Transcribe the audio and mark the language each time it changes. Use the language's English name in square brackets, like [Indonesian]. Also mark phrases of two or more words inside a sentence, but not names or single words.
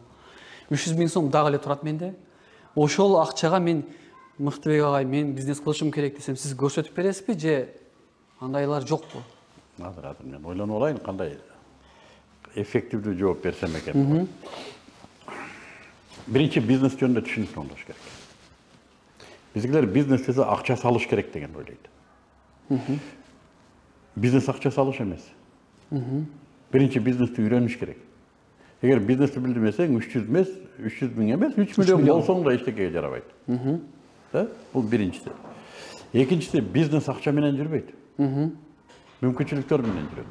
[Kyrgyz] 300 000 сом дагы эле турат менде. Ошол акчага мен Мыктыбек агай, мен бизнес кылышым керек десем, сиз көрсөтүп бересизби же андайлар жокпу? Азыр мен ойлонуп алайын кандай эффективдүү жооп берсем экен. Биринчи бизнес жөнүндө түшүнүктүү болуш керек. Бизгилер бизнес десе акча салыш керек деген ойлойт. Бизнес акча салыш эмес. Биринчи бизнести үйрөнүш керек. Эгер бизнести билбесең 300 эмес, 300 миң эмес, 3 миллион болсоң да эчтекеге жарабайт. Да? Бул биринчиси. Экинчиси бизнес акча менен жүрбөйт. Мүмкүнчүлүктөр менен жүрөт.